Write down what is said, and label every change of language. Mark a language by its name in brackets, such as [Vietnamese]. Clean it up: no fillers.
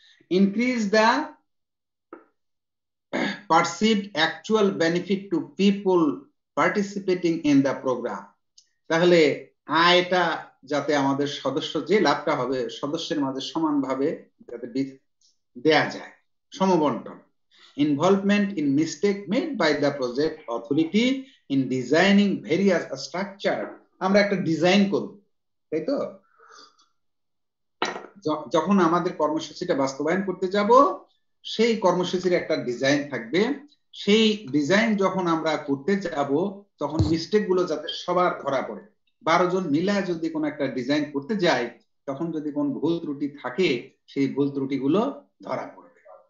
[English] increase the perceived actual benefit to people participating in the program, [Bangla] তাহলে আয়টা যাতে আমাদের সদস্য যে লাভটা হবে সদস্যের মাঝে সমানভাবে যাতে দেয়া যায়, সমবন্টন। [English] Involvement in mistake made by the project authority in designing various structure, [Bangla] আমরা একটা ডিজাইন করব, তাই তো? যখন আমাদের কর্মসূচিটা বাস্তবায়ন করতে যাব, সেই কর্মসূচির একটা ডিজাইন থাকবে, সেই ডিজাইন যখন আমরা করতে যাব তখন মিস্টেক গুলো যাতে সবার ধরা পড়ে। 12 জন মিলে যদি কোনো একটা ডিজাইন করতে যাই, তখন যদি কোনো ভুল ত্রুটি থাকে, সেই ভুল ত্রুটিগুলো ধরা পড়বে।